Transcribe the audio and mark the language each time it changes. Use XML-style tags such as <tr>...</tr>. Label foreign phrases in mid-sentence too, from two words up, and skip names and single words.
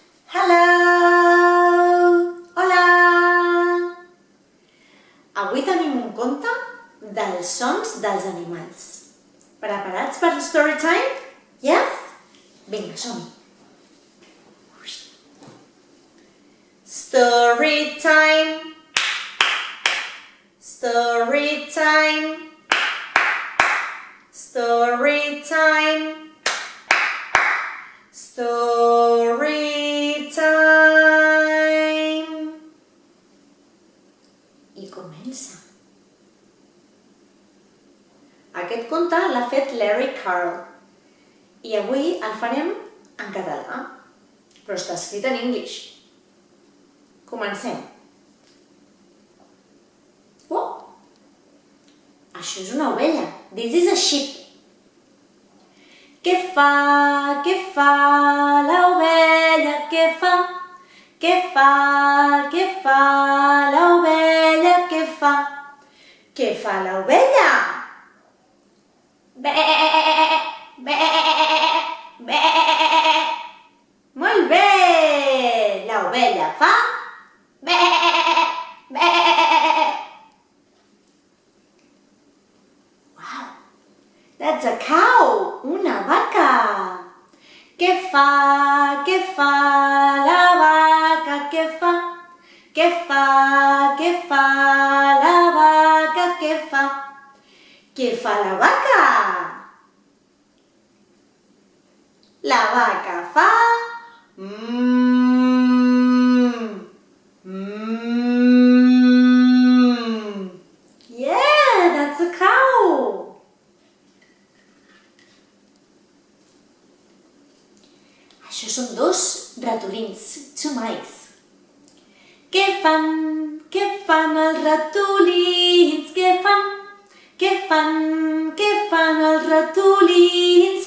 <en>Hello!</en> <ca>Hola! Avui tenim un conte dels sons dels animals. Preparats per</ca> <en>story time?</en> <ca>Yes? Vinga, som-hi!</ca> <en>Story time! Story time! Story time! Story time!</en> <ca>I comença. Aquest conte l'ha fet Larry Carl i avui el farem en català, però està escrit en anglès. Comencem. Oh! Això és una ovella.</ca> <en>This is a sheep.</en> <ca>Què fa l'ovella? Què fa l'ovella? Què fa l'ovella? Bé, bé, bé. Molt bé! L'ovella fa bé, bé.</ca> <en>Wow! That's a cow!</en> <ca>Una vaca! Què fa la vaca? Què fa la vaca? Què fa la vaca? La vaca fa</ca> <en>Yeah, that's a cow!</en> <ca>Això són dos ratolins,</ca> <en>two mice.</en> <ca>Què fan els ratolins? Què fan els ratolins?</ca>